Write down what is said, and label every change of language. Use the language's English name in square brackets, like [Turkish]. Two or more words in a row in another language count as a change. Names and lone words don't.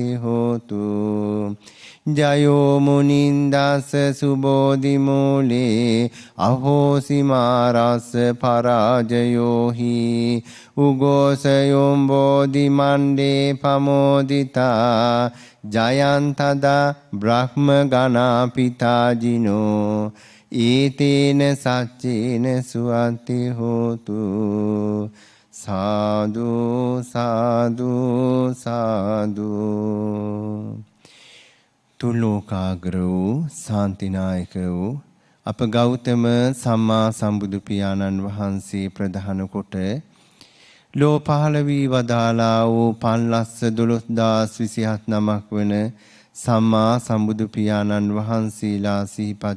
[Pali] හෝතු ජයෝ මුනින්දස්ස සුබෝධි මූලේ අහෝසි මාරස්ස පරාජයෝහි උගෝසයොම් බෝධි මණ්ඩේ පමෝදිතා ජයන්තදා බ්‍රහ්ම ගනා පිතාජිනෝ ඒතේන සච්චේන සුවති හෝතු [Sinhala] සාදු සාදු සාදු තුලෝකාග්‍ර වූ ශාන්තිනායක වූ අප ගෞතම සම්මා සම්බුදු පියාණන් වහන්සේ ප්‍රධාන කොට ලෝ පහළ වී වදාලා වූ 512027 නමක් වන සම්මා සම්බුදු පියාණන් වහන්සේලා සිහිපත්